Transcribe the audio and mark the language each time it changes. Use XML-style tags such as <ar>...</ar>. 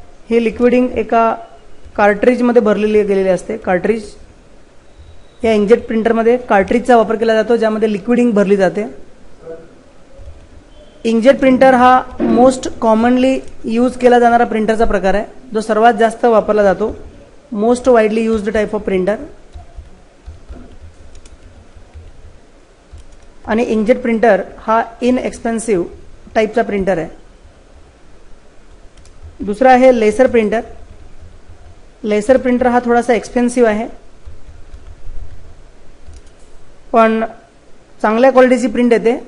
<mr>हे लिक्विडिंग एका कार्ट्रिजमध्ये भरलेली गेलेली असते. कार्ट्रिज, या इंकजेट प्रिंटरमध्ये कार्ट्रिजचा वापर केला जातो ज्यामध्ये लिक्विडिंग भरली जाते. इंकजेट प्रिंटर हा मोस्ट कॉमनली यूज केला जाणारा प्रिंटरचा प्रकार आहे, जो सर्वात जास्त वापरला जातो.</mr> <en>Most widely used type of printer.</en> <mr>आणि इंकजेट प्रिंटर हा इनएक्सपेन्सिव्ह टाईपचा प्रिंटर आहे. दुसरा आहे लेसर प्रिंटर. लेसर प्रिंटर हा थोडासा एक्सपेन्सिव्ह आहे, पण चांगल्या क्वालिटीची प्रिंट येते.</mr>